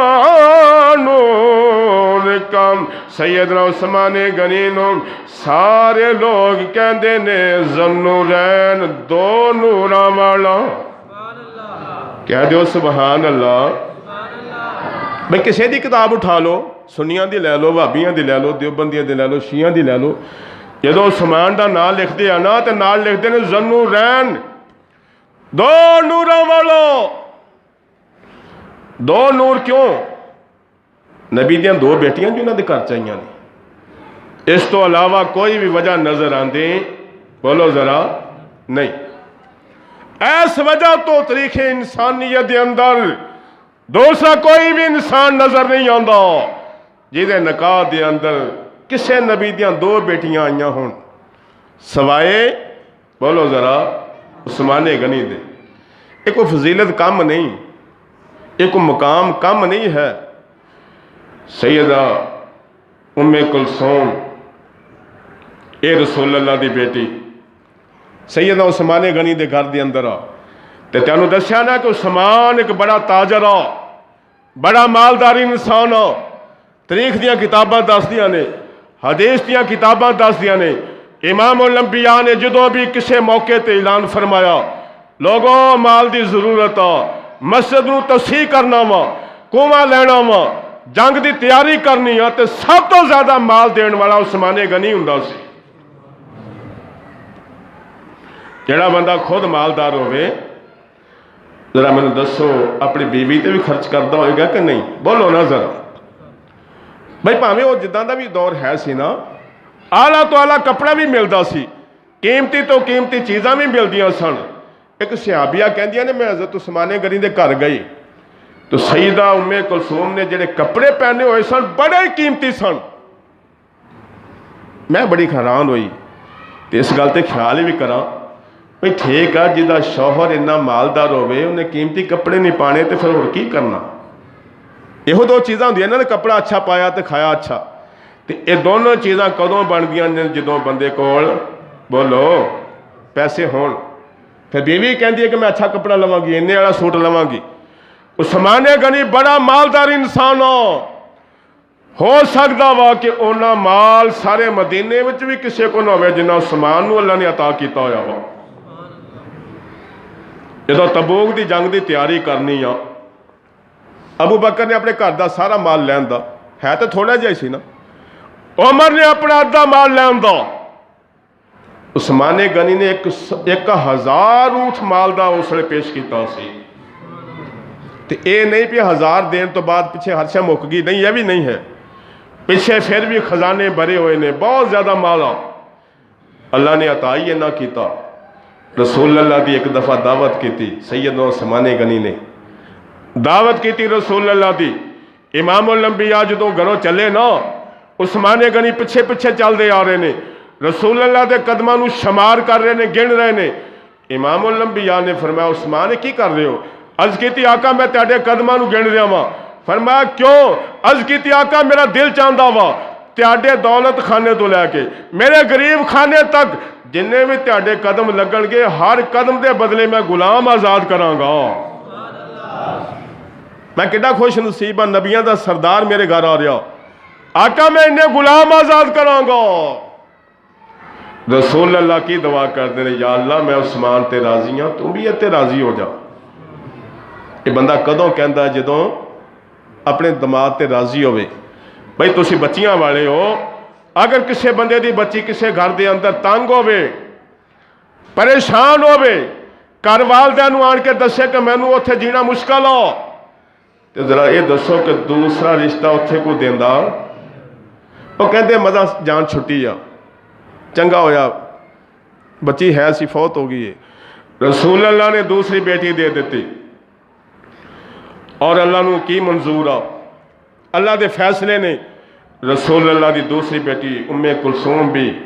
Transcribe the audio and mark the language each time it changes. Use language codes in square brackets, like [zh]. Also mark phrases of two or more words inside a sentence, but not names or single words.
[pa] نور کا سیدنا عثمان غنی نو سارے لوگ کہندے نے ذوالنورین دو نوراں والا کہہ دیو [ar] سبحان اللہ [pa] بھئی کسی دی کتاب اٹھا لو سنیاں دی لے لو وہابیاں دی لے لو دیوبندیاں دی لے لو شیعہ دی لے لو جدو عثمان دا نام لکھ دیا نا تو نام لکھ دے نے ذوالنورین دو نوراں والو دو نور کیوں نبی دیاں دو بیٹیاں جو انہاں دے گھر چاہیاں نے اس تو علاوہ کوئی بھی وجہ نظر آندے بولو ذرا نہیں ایس وجہ تو تاریخ انسانیت دے اندر دوسرا کوئی بھی انسان نظر نہیں آندا جہدے نکاح دے اندر کسے نبی دیاں دو بیٹیاں آئیاں ہون سوائے بولو ذرا عثمان غنی دے ایک کو فضیلت کم نہیں ایک کو مقام کم نہیں ہے سیدہ ام کلثوم اے رسول اللہ دی بیٹی سیدہ عثمان غنی دے گھر دے اندر آ تے تینوں دسیا نا کہ عثمان ایک بڑا تاجر آ بڑا مالداری انسان آ تاریخ دیاں کتاباں دس دیاں نے حدیث دیاں کتاباں دس دیاں نے امام الانبیاء نے جدوں بھی کسے موقع تے اعلان فرمایا لوگوں مال دی ضرورت آ مسجد نو توسیع کرنا وا کنواں لینا وا جنگ دی تیاری کرنی آ تے سب تو زیادہ مال دین والا عثمان غنی ہوندا سی جڑا بندہ خود مالدار ہوئے ذرا میں دسو اپنی بیوی تے بھی خرچ کرتا ہوئے گا کہ نہیں بولو نا ذرا بھائی پاویں وہ جداں دا بھی دور ہے سی نا آلہ تو آلہ کپڑا بھی ملتا سی قیمتی تو قیمتی چیزاں بھی ملدیاں سن ایک صحابیہ کہندیاں نے میں حضرت عثمان غنی دے گھر گئی تو سیدہ ام کلثوم نے جڑے کپڑے پہنے ہوئے سن بڑے قیمتی سن میں بڑی حیران ہوئی تو اس گل تے خیال ہی بھی کراں بھئی ٹھیک ہے جدا شوہر اتنا مالدار ہوئے انہیں قیمتی کپڑے نہیں پانے تو پھر اور کی کرنا یہ دو چیزاں ہوندیاں نا کپڑا اچھا پایا تو کھایا اچھا تو یہ دونوں چیزاں کدوں بن گیا جدوں بندے کول بولو پیسے ہون پھر بیوی کہندی ہے کہ میں اچھا کپڑا لواں گی اننے والا سوٹ لواں گی عثمان غنی بڑا مالدار انسان ہو سکتا وا کہ اونا مال سارے مدینے وچ بھی کسے کو نہ ہوئے جنہ عثمان نو اللہ نے عطا کیتا ہویا وا جدوں تبوک دی جنگ دی تیاری کرنی آ ابو بکر نے اپنے گھر دا سارا مال لین دا ہے تو تھوڑا جہا سی نا عمر نے اپنا ادھا مال لین دا عثمان غنی نے 1000 اونٹ مال دا اس نے پیش کیتا سی تو اے نہیں پہ 1000 دین تو بعد پیچھے ہر شے مک گئی نہیں یہ بھی نہیں ہے پیچھے پھر بھی خزانے بھرے ہوئے نے بہت زیادہ مال اللہ نے عطا ہی نہ کیتا رسول اللہ دی ایک دفعہ دعوت کی تھی سیدنا عثمان غنی نے دعوت کی تھی رسول اللہ دی امام الانبیاء جدوں گھروں چلے نا عثمان غنی پیچھے پیچھے چل دے آ رہے نے رسول اللہ دے قدماں نو شمار کر رہے نے گن رہے نے امام الانبیاء نے فرمایا عثمان کی کر رہے ہو عرض کیتی آقا میں تیرے قدماں نو گن رہا ہاں فرمایا کیوں عرض کیتی آقا میرا دل چاہتا وا تیرے دولت خانے تو لے کے میرے غریب خانے تک جننے بھی تیرے قدم لگن گے ہر قدم دے بدلے میں غلام آزاد کراں گا میں کڈا خوش نصیب ہاں نبیاں دا سردار میرے گھر آ رہا آقا میں انہیں غلام آزاد کراں گا رسول اللہ کی دعا کرتے ہیں یا اللہ میں عثمان تے راضی ہاں تم بھی تے راضی ہو جا یہ بندہ کدوں کہندا جدوں اپنے دماغ تے راضی ہوئے بھائی تسی بچیاں والے ہو اگر کسی بندے دی بچی کسی گھر دے اندر تنگ ہوے پریشان ہوے گھر والدین آن کے دسے کہ مینوں اتنے جینا مشکل ہو تو ذرا یہ دسو کہ دوسرا رشتہ اتنے کو دیندا وہ کہتے مزہ جان چھٹی آ چنگا ہویا بچی ہے سی فوت ہو گئی ہے رسول اللہ نے دوسری بیٹی دے دیتی اور اللہ نو کی منظور آ اللہ دے فیصلے نے رسول اللہ دی دوسری بیٹی ام کلثوم بھی